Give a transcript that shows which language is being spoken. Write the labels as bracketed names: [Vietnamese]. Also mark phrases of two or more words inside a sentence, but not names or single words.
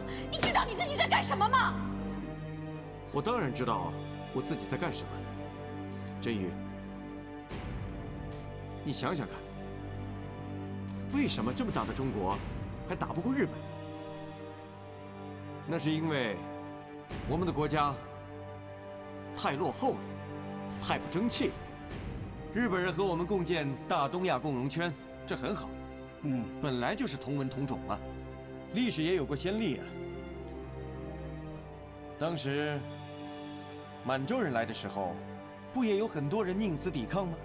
[Chinese] 你知道你自己在幹什么吗？我当然知道我自己在幹什么。真宇，你想想看，为什么这麼大的中國還打不過日本？那是因為我們的國家太落後了，太不爭氣了。日本人和我們共建大東亞共榮圈，這很好。本來就是同文同種嘛，歷史也有過先例啊。當時滿洲人來的時候，不也有很多人寧死抵抗嗎？